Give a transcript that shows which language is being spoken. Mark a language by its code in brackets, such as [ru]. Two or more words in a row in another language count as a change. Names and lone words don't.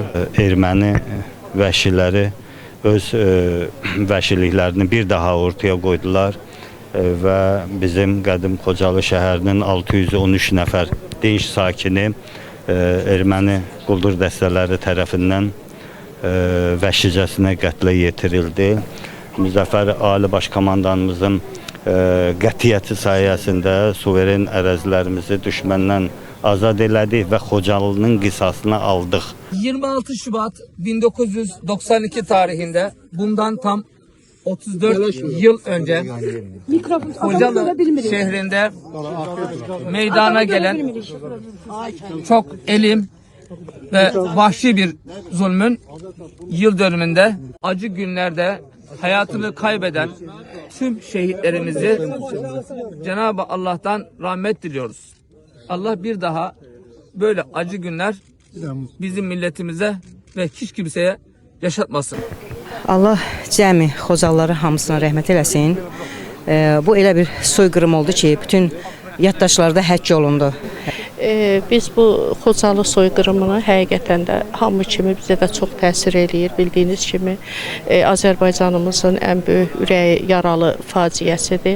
[az] Erməni vəhşiləri öz vəhşiliklərini bir daha ortaya qoydular və bizim qədim Xocalı şəhərinin 613 nəfər dinc sakini erməni quldur dəstələri tərəfindən vəhşicəsinə qətlə yetirildi. Müzəffər Ali Baş Komandanımızın qətiyyəti sayəsində suveren ərazilərimizi düşməndən azad elədik və Xocalının qisasını aldıq. [tr] 26 Şubat 1992 tarihinde bundan tam 34 yıl önce Xocalı şehrinde meydana gelen çok elim ve vahşi bir zulmün yıl dönümünde acı günlerde hayatını kaybeden tüm şehitlerimizi Cenab-ı Allah'tan rahmet diliyoruz. Allah bir daha böyle acı günler bizim milletimize ve hiç kimseye yaşatmasın. [az] Allah cəmi Xocalıları hamısına rəhmət eləsin. Bu elə bir soyqırım oldu ki, bütün yaddaşlarda həcc olundu. Biz bu Xocalı soyqırımını həqiqətən də hamı kimi bizə də çox təsir eləyir. Bildiyiniz kimi Azərbaycanımızın ən böyük ürəyi yaralı faciəsidir.